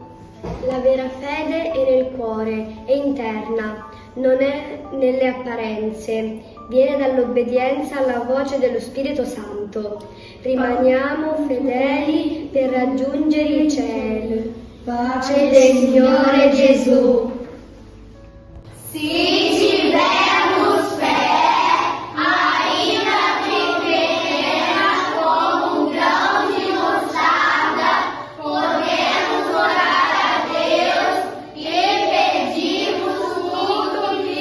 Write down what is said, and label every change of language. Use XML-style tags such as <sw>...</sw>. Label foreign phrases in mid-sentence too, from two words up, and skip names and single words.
<it>La vera fede è nel cuore, è interna, non è nelle apparenze, viene dall'obbedienza alla voce dello Spirito Santo. Rimaniamo fedeli per raggiungere il cielo. Pace del Signore Gesù.</it> <pt>Se tivermos fé, ainda que pequena como um grão de mostarda, podemos orar a Deus e pedimos tudo</pt>